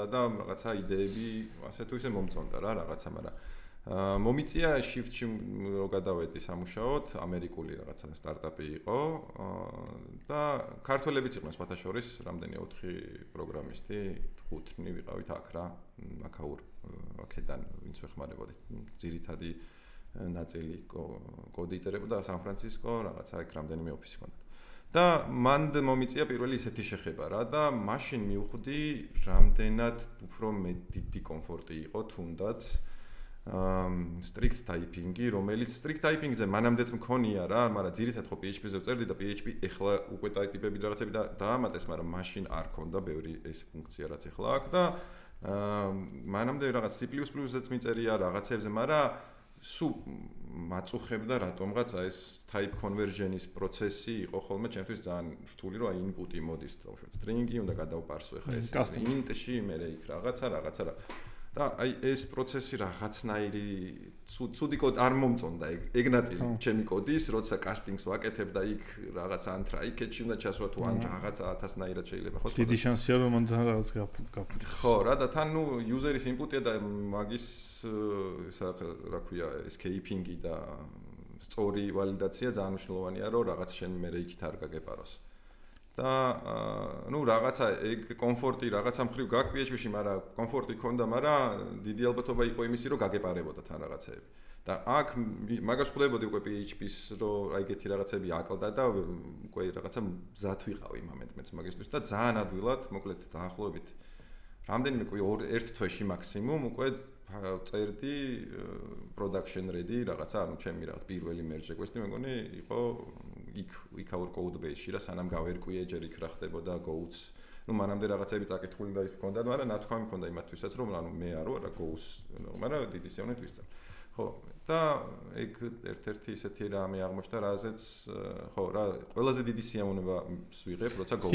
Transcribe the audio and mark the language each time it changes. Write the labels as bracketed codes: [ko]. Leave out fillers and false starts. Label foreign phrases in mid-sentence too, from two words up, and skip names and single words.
[ka] და რაღაცა იდეები ასე თუ ისე მომწონდა რა რაღაცა, მაგრამ მომიწია shift-ში რო გადავედი სამუშაოდ, ამერიკული რაღაცა სტარტაპი იყო და ქართველებიც იყვნენ სხვათა შორის, რამდენი 4 პროგრამისტი, 5-ნი ვიყავით აქ რა, აქაურ აქედან ვინც ვეხმარებოდი, ძირითადი ნაწილი კოდი იწერებოდა სან-ფრანცისკო, რაღაცა იქ რამდენიმე ოფისი ჰქონდა. და მანდ მომიწია პირველი ისეთი შეხება რა და მაშინ მივხვდი რამდენად უფრო დიდი კომფორტი იყო თუნდაც [en] strict typing- [ka] ი, რომელიც [en] strict typing- [ka] ზე მანამდეც მქონია რა, მაგრამ ძირითადად ხო PHP-ზე ვწერდი და PHP ეხლა უკვე ტაიპები რაღაცები დაამატეს, მაგრამ მაშინ არ ქონდა ბევრი ეს ფუნქცია რაც ეხლა აქვს და მანამდე რაღაც C++-ზეც მიწერია რაღაცებზე, მაგრამ სულ მაწუხებდა რატომღაცა ეს [en] type conversion- [ka] ის პროცესი იყო ხოლმე ჩემთვის ძალიან რთული, რომ აი input-ი მოდის თავშოთ string-ი უნდა გადავპარსო ეხა ეს int-ში მე იქ რაღაცა და აი ეს პროცესი რაღაცნაირი ცუდი კოდი არ მომწონდა ეგ ნაწილი ჩემი კოდის, როცა casting-ს ვაკეთებ და იქ რაღაცა ან try-catch-ი უნდა ჩასვა თუ ან რაღაცა 1000-ნაირად შეიძლება ხო? დიდი შანსია რომ მან რაღაც გაფუჭოს. ხო რა და თან ნუ user-ის input-ია და მაგის ისა რა ქვია ეს keeping-ი და სწორი ვალიდაცია ძალიან მნიშვნელოვანია რომ რაღაც შენ მე იქით არ გაგეპაროს. და ნუ რაღაცა ეგ კომფორტი რაღაცა მხრივ გაქვს PHP-ში, მაგრამ კომფორტი ქონდა, მაგრამ დიდი ალბათობა იყო იმისი, რომ გაგეპარებოდა თან რაღაცეები. და აქ მაგას ხვდებოდი უკვე PHP-ს, რომ აი ეგეთი რაღაცები აკლდა და უკვე რაღაცა მზად ვიყავი მომენტმეც მაგისთვის და ძალიან ადვილად, მოკლედ დაახლოებით რამდენიმე უკვე 1 თვეში მაქსიმუმ უკვე წერდი [en] production ready [ka] რაღაცა, ანუ ჩემი რაღაც პირველი [en] merge request- [ka] ი მე მგონი იყო იქ [en] our code base- [ka] ში რა სანამ გავერკვიე ჯერ იქ რა ხდებოდა Go-ს. ნუ მანამდე რაღაცები წაკითხული და ის მქონდა, მაგრამ ნათქვამი მქონდა იმათთვისაც, რომ ანუ მე არ ვარ Go-ს, მაგრამ დიდი სიამოვნებით ვისწავლ. ხო, და ეგ ერთ-ერთი ისეთი რამე აღმოჩნდა, რაზეც ხო, რა, ყველაზე დიდი სიამოვნება ვიღებ, როცა Go-ს